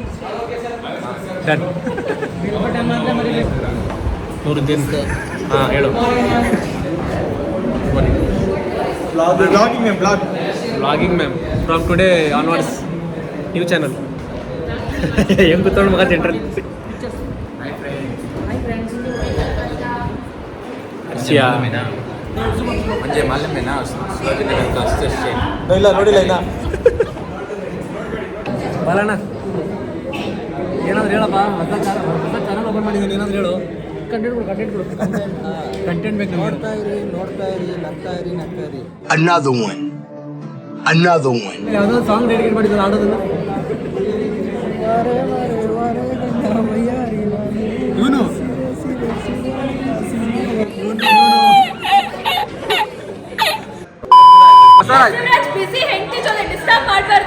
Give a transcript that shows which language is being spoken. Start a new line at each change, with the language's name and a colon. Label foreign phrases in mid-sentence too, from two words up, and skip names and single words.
Kannada: ಡನ್. ನೂರುದ್ದೀನ್ ಹಾಂ ಹೇಳು.
English: vlogging ma'am from today onwards new channel.
Kannada: ಹೆಂಗೆ ಕೂತ್ಕೊಂಡು ಮಗ ಸೆಂಟ್ರಲ್ಲಿ
Hindi: म्हणजे मालूम है ना शिवाजीनगर का स्टेशन
Kannada: ಇಲ್ಲ ನೋಡಿಲ್ಲ ಇನ್ನ. ಬಾಲಣ್ಣ ಏನಾದ್ರು ಹೇಳಪ್ಪ. ಹೊಸ ಚಾನಲ್ ಓಪನ್ ಮಾಡಿದ್ದೀನಿ, ಏನಾದ್ರು ಹೇಳು. ಕಂಟೆಂಟ್ ಬೇಕು. ನೋಡ್ತಾ ಇರಿ ನಗ್ತಾ ಇರಿ.
English: Another one.
Kannada: ಯಾವುದೋ
English: song dedicate
Kannada: ಮಾಡಿದ್ರು ಆಡೋದನ್ನ. ಇವನು ಬಿಸಿ ಹೆಂಡತಿ ಜೊತೆ ಡಿಸ್ಟರ್ಬ್ ಮಾಡಬಾರ್ದು.